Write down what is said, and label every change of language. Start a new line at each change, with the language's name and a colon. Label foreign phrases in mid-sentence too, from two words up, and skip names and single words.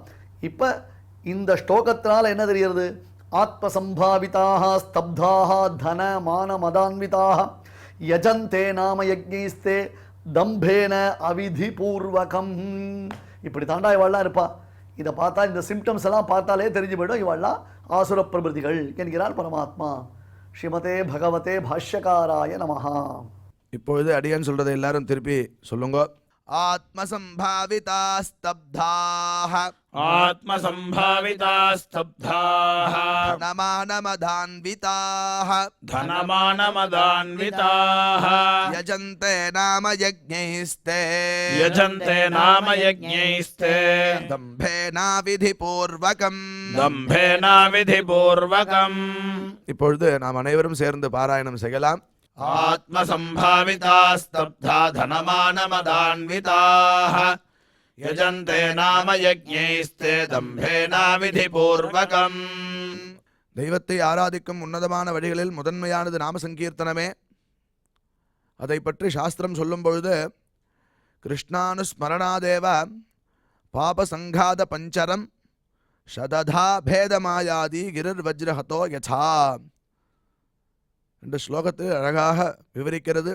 Tamil: இப்போ இந்த ஸ்லோகத்தினால் என்ன தெரிகிறது,
Sanskrit: आत्मसम्भाविताः स्तब्धाः धन मान मदान्विताः यजन्ते नाम यज्ञैस्ते दम्भेन अविधिपूर्वकम्.
Tamil: இப்படி தாண்டா இவாள்லாம் இருப்பா. இதை பார்த்தா, இந்த சிம்டம்ஸ் எல்லாம் பார்த்தாலே தெரிஞ்சு போயிடும் இவாள்லாம் ஆசுர பிரபிருதிகள் என்கிறார் பரமாத்மா.
Sanskrit: श्रीमते भगवते भाष्यकाराय नमः.
Tamil: இப்பொழுது அடியான் சொல்றதை எல்லாரும் திருப்பி சொல்லுங்க.
Sanskrit: आत्मसम्भावितास्तब्धाः आत्मसम्भावितास्तब्धाः धनमानमदान्विताः धनमानमदान्विताः यजन्ते नाम यज्ञैस्ते यजन्ते नाम यज्ञैस्ते दम्भेनाविधिपूर्वकम् दम्भेनाविधिपूर्वकम्
Tamil: இப்பொழுது நாம் அனைவரும் சேர்ந்து பாராயணம் செய்யலாம்.
Sanskrit: आत्मसम्भावितास्तब्धा धनमानमदान्विताः यजन्ते नाम यज्ञैस्ते दम्भेनाविधिपूर्वकम्.
Tamil: தெய்வத்தை ஆராதிக்கும் உன்னதமான வழிகளில் முதன்மையானது நாம சங்கீர்த்தனமே. அதை பற்றி சாஸ்திரம் சொல்லும் பொழுது
Sanskrit: कृष्णानुस्मरणादेव पापसङ्घात पञ्जरम् शतधा भेदमायाति गिरिर् वज्रहतो यथा
Tamil: என்ற ஸ்லோகத்தில் அழகாக விவரிக்கிறது.